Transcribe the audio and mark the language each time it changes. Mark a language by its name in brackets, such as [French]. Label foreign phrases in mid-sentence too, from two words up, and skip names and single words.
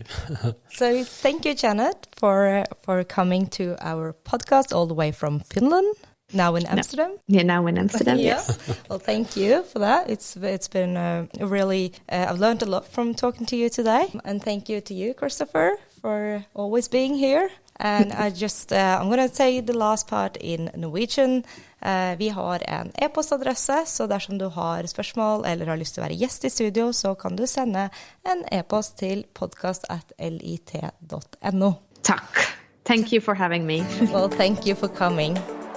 [English] So thank you, Janette, for coming to our podcast all the way from Finland. Now in Amsterdam? Yeah, now in Amsterdam, yes. Well, thank you for that. It's been really, I've learned a lot from talking to you today. And thank you to you, Christopher, for always being here. And I'm going to say the last part in Norwegian. [Norwegian] Vi har en e-postadresse, så dersom du har spørsmål eller har lyst til å være gjest i studio, så kan du sende en e-post til podcast@lit.no. Takk. [English] Thank you for having me. Well, thank you for coming.